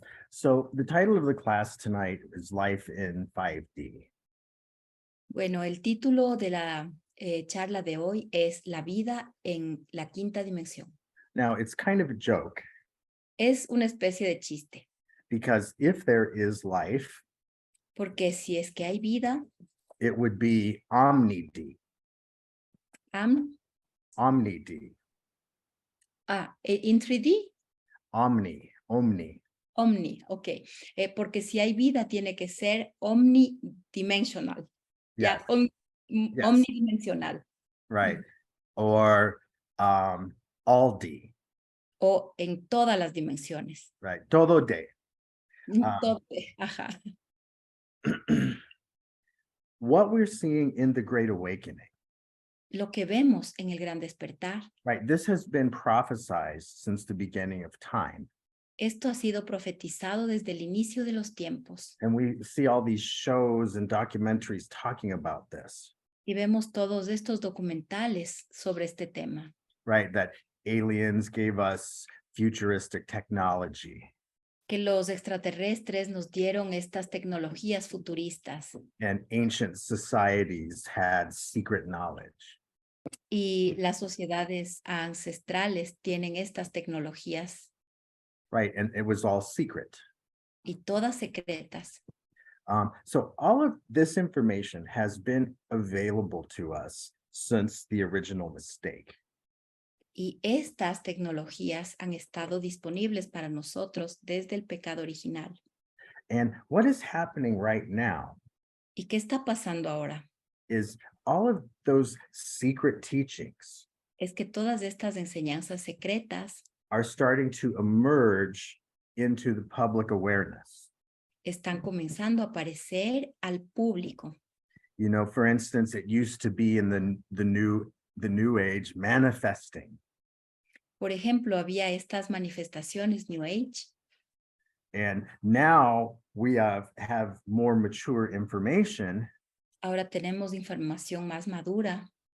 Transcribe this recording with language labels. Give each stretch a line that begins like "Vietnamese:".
English: So the title of the class tonight is Life in 5D.
Spanish: Bueno, el título de la charla de hoy es La vida en la quinta dimensión.
English: Now, it's kind of a joke
Spanish: Es una especie de chiste,
English: because if there is life,
Spanish: porque si es que hay vida,
English: it would be omni-D, am, omni-D, in 3D, omni, omni, ok.
Spanish: Porque si hay vida tiene que ser omnidimensional.
English: Yes.
Spanish: Ya,
English: Yes.
Spanish: omnidimensional.
English: right? Or all D,
Spanish: O en todas las dimensiones. right? Todo D. Todo, ajá.
English: What we're seeing in the Great Awakening,
Spanish: Lo que vemos en el gran despertar,
English: right? This has been prophesized since the beginning of time.
Spanish: esto ha sido profetizado desde el inicio de los tiempos.
English: And we see all these shows and documentaries talking about this,
Spanish: Y vemos todos estos documentales sobre este tema,
English: right? That aliens gave us futuristic technology
Spanish: que los extraterrestres nos dieron estas tecnologías futuristas
English: and ancient societies had secret knowledge.
Spanish: y las sociedades ancestrales tienen estas tecnologías
English: Right, and it was all secret.
Spanish: y todas secretas.
English: So all of this information has been available to us since the original mistake.
Spanish: Y estas tecnologías han estado disponibles para nosotros desde el pecado original.
English: And what is happening right now
Spanish: ¿Y qué está pasando ahora?
English: is all of those secret teachings
Spanish: Es que todas estas enseñanzas secretas
English: are starting to emerge into the public awareness.
Spanish: están comenzando a aparecer al público.
English: You know, for instance, it used to be in the new age manifesting.
Spanish: Por ejemplo, había estas manifestaciones New Age
English: And now we have more mature information
Spanish: ahora tenemos información más madura,